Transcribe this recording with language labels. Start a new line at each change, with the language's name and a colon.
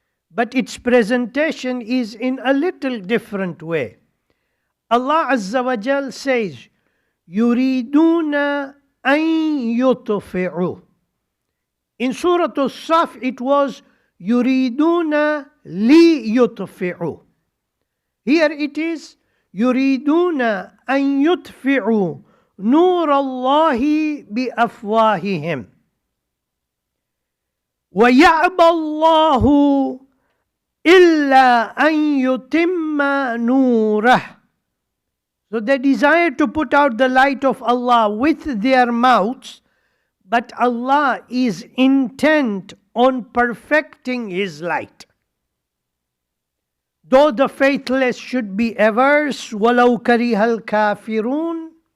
English: But its presentation is in a little different way. Allah Azza wa Jal says,
Arabic: يُرِيدُونَ أَن يُطْفِعُوا.
English: In Surah As-Saf it was
Arabic: يُرِيدُونَ لِيُطْفِعُوا.
English: Here it is
Arabic: يُرِيدُونَ أَن يُطْفِعُوا نُورَ اللَّهِ بِأَفْوَاهِهِمْ وَيَأْبَى اللَّهُ إِلَّا أَن يُتِمَّ نُورَهُ.
English: So they desire to put out the light of Allah with their mouths, but Allah is intent on perfecting His light. Though the faithless should be averse,
Arabic: وَلَوْ كَرِهَ الْكَافِرُونَ.